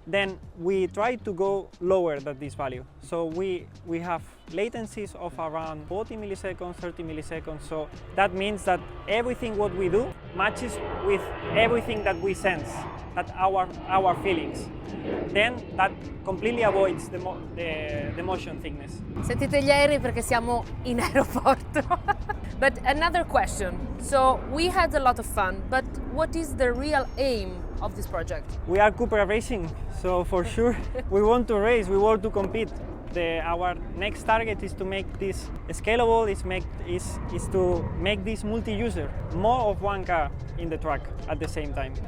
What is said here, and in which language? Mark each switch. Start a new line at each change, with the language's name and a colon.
English: Then we try to go lower than this value. So we have latencies of around 40 milliseconds, 30 milliseconds. So that means that everything what we do matches with everything that we sense, that our feelings. Then that completely avoids the motion sickness.
Italian: Sentite gli aerei perché siamo in aeroporto.
English: But another question. So we had a lot of fun, but what is the real aim of this project? We are CUPRA Racing, so for sure we want to race, we want to compete. Our next target is to make this scalable, is to make this multi-user, more of one car in the track at the same time.